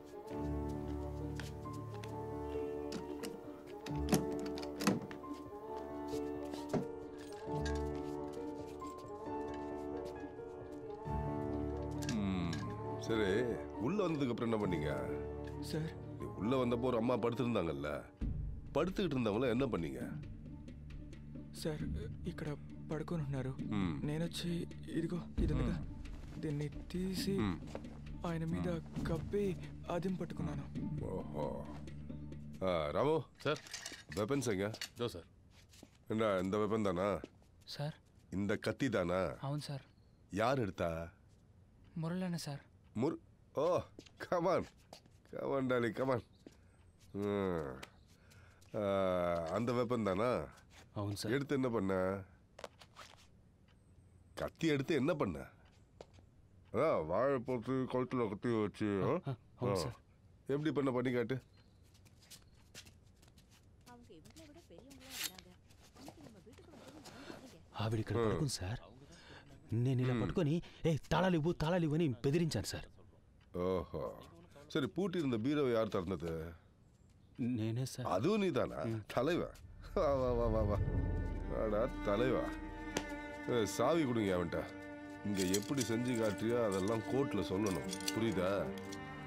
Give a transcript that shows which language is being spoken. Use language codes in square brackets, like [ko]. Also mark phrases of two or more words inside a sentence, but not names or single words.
[ta] சரி, உள்ள வந்ததுக்கு அப்புறம் என்ன பண்ணீங்க சார்? உள்ள வந்தப்போ ஒரு அம்மா படுத்திருந்தாங்கல்ல, పడుతుகிட்டு இருந்தவங்கள என்ன பண்ணீங்க? [te] సార్ ఇక్కడ పడుకొని ఉన్నారు. నేను వచ్చి ఇదిగో ఇది ఉందిగా, దీన్ని తీసి ఆయన మీద కప్పి అదిం పట్టుకున్నాను. [ta] ஓஹோ. ராமு சார், வெப்பன்ஸ் எங்க? இதோ சார். என்ன இந்த வெப்பன் தானா சார்? இந்த கத்தி தானா? [te] అవును సార్. [ta] யார் எடுத்தா? [te] మురళన్న సార్. [en] oh come on come on Dolly come on. [ta] அந்த வெப்பன் தானா? [te] అవును సార్. [ta] எடுத்து என்ன பண்ண? கத்தி எடுத்து என்ன பண்ண? அதான் வாழை போட்டு கழுத்தில் கத்தி வச்சு எப்படி பண்ண பண்ணி காட்டு. [te] ఆవిడ ఇక్కడ పడుకుంది సార్. నేను ఇలా పట్టుకొని తాళాలు ఇవ్వు అని బెదిరించాను సార్. [ta] ஓஹோ. சரி, பூட்டி இருந்த பீரோவை யார் திறந்தது? [te] నేనే సార్. [ta] அதுவும் நீ தானா? தலைவா வா வா வா வா வா வாடா தலைவா. சாவி கொடுங்க அவன்கிட்ட. இங்கே எப்படி செஞ்சு காட்டுறியோ அதெல்லாம் கோர்ட்டில் சொல்லணும், புரியுதா?